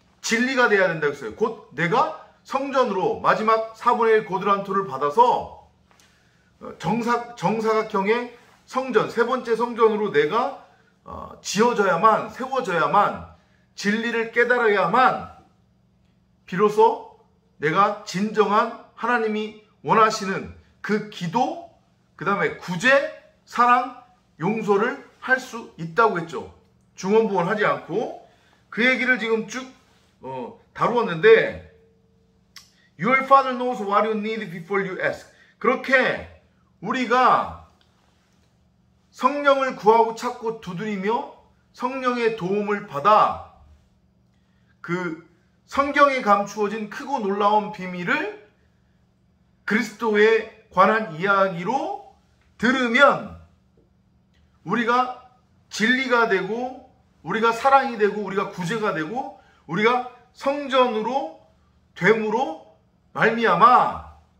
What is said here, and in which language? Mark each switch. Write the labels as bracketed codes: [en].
[ko] 진리가 돼야 된다고 했어요. 곧 내가 성전으로 마지막 4분의 1 고드란토를 받아서 정사각형의 성전, 세 번째 성전으로 내가 지어져야만, 세워져야만, 진리를 깨달아야만 비로소 내가 진정한 하나님이 원하시는 그 기도, 그 다음에 구제, 사랑, 용서를 할 수 있다고 했죠. 중언부언 하지 않고. 그 얘기를 지금 쭉 다루었는데, [en] Your Father knows what you need before you ask. [ko] 그렇게 우리가 성령을 구하고 찾고 두드리며 성령의 도움을 받아 그 성경에 감추어진 크고 놀라운 비밀을 그리스도에 관한 이야기로 들으면 우리가 진리가 되고, 우리가 사랑이 되고, 우리가 구제가 되고, 우리가 성전으로 됨으로 말미암아